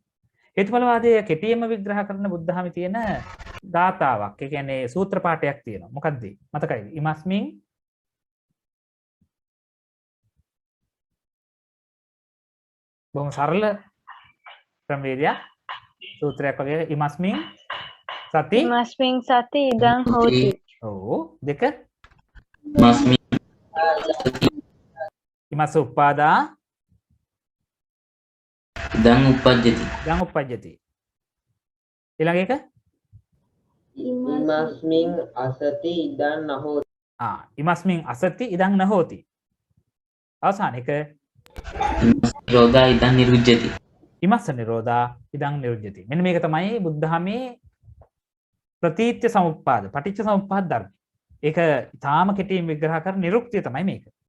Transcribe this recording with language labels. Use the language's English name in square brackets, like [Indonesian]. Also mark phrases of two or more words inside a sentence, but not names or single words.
[Sinhala] හේතුඵලවාදය කෙටියෙන්ම විග්‍රහ කරන බුද්ධහමේ තියෙන ධාතාවක්. ඒ කියන්නේ සූත්‍ර පාඨයක් තියෙනවා. මොකක්ද? මතකයිද? ඉමස්මින් බොහොම සරල ක්‍රමවේදයක් සූත්‍රයක් වගේ [Pali] ඉමස්මින් සති ඉදං හෝති. [Sinhala] ඔව් දෙක [Pali] මස්මි ඉමස්ස උප්පාදා ඉදං උපජ්ජති ඉදං උප්පජ්ජති [Sinhala] ඊළඟ එක [Pali] ඉමස්මින් අසති ඉදං නහෝති. ඉමස්මින් අසති ඉදං නහෝති [Sinhala] අවසාන එක [Pali] නිරෝධා ඉදං නිරුජ්ජති ඉමස්ස නිරෝධා ඉදං නිරුජ්ජති. [Sinhala] මෙන්න මේක තමයි බුද්ධහමේ ප්‍රතීත්‍ය සමුප්පාද පටිච්ච සමුප්පාද ධර්ම. ඒක ඊටාම කෙටියෙන් විග්‍රහ කරන නිරුක්තිය තමයි මේක.